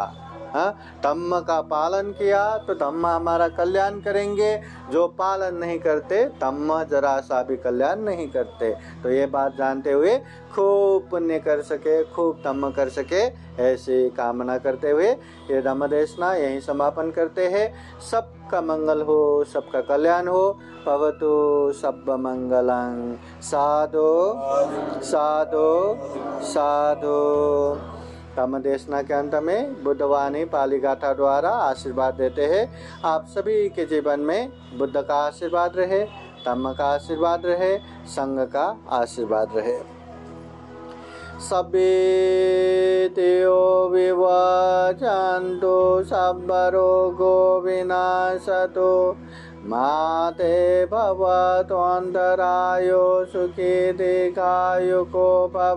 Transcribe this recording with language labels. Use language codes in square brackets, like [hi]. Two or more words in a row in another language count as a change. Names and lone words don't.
[hi] धम्म का पालन किया तो धम्म हमारा कल्याण करेंगे, जो पालन नहीं करते धम्म जरा सा भी कल्याण नहीं करते। तो ये बात जानते हुए खूब पुण्य कर सके, खूब धम्म कर सके, ऐसी कामना करते हुए ये धम्म देशना यही समापन करते हैं। सबका मंगल हो, सबका कल्याण हो। [pi] भवतु सब मंगलं। साधु साधु साधु। [hi] धम्म देशना के अंत में बुद्धवाणी पाली गाथा द्वारा आशीर्वाद देते हैं। आप सभी के जीवन में बुद्ध का आशीर्वाद रहे, धम्म का आशीर्वाद रहे, संघ का आशीर्वाद रहे। [pi] सभ्येतो विवजन्तु सर्वरोगो विनाशतो माते भवतु अन्तरायो सुखी दीर्घायुको भव।